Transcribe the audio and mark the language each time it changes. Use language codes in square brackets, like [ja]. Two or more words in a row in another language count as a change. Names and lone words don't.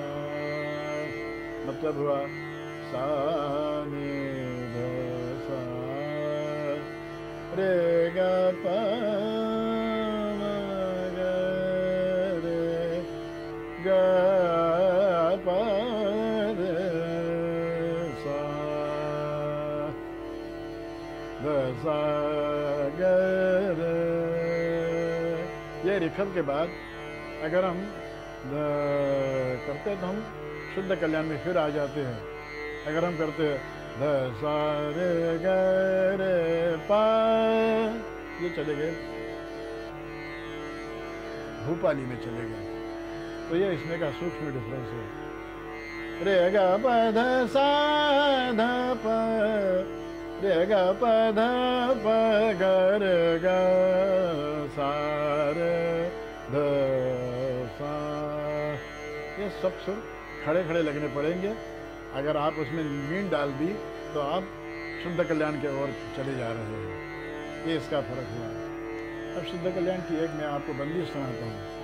[hi] मतलब हुआ सा नि ध सा रे ग प ग रे ग प रे सा ध सा ग रे। ये रिखम के बाद अगर हम करते तो हम शुद्ध कल्याण में फिर आ जाते हैं। अगर हम करते हैं ध सा रे ग रे पा, ये चले गए भूपाली में चले गए। तो ये इसमें का सूक्ष्म डिफरेंस है। रे ग प ध सा ध प रे ग प ध प ग रे ग सा रे ध सा। ये सब सुर खड़े खड़े लगने पड़ेंगे। अगर आप उसमें मीन डाल दी तो आप शुद्ध कल्याण के ओर चले जा रहे हैं। ये इसका फर्क हुआ। अब शुद्ध कल्याण की एक मैं आपको बंदिश सुनाता हूँ।